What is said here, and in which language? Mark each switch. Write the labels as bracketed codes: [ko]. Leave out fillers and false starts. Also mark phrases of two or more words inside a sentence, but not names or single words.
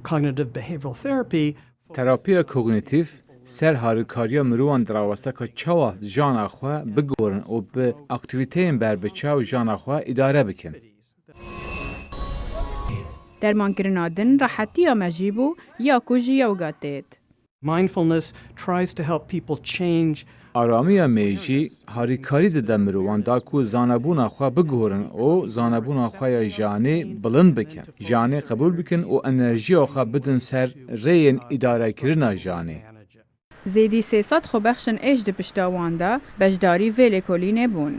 [ku] تراپیا کوگنیتیف سر هارکاریا مروان دراوسته که چوا جان اخوا بگورن و به اکتیویتین بر بچاو جان اخوا اداره بکن. درمان کرنادن راحتی یا مجیبو یا کجی یا وگاتید. [en] Mindfulness tries to help people change. [ku] آرامی میجی هاریکاری ده مروان دا کو زانبون اخوا بگورن و زانبون اخوا یا جانه بلند بکن. جانه قبول بکن و انرژی اخوا بدن سر رین اداره کرنا جانه. زیدی 300 خو بخشن ایج ده پشتاوانده بجداری ویلیکولینه بون.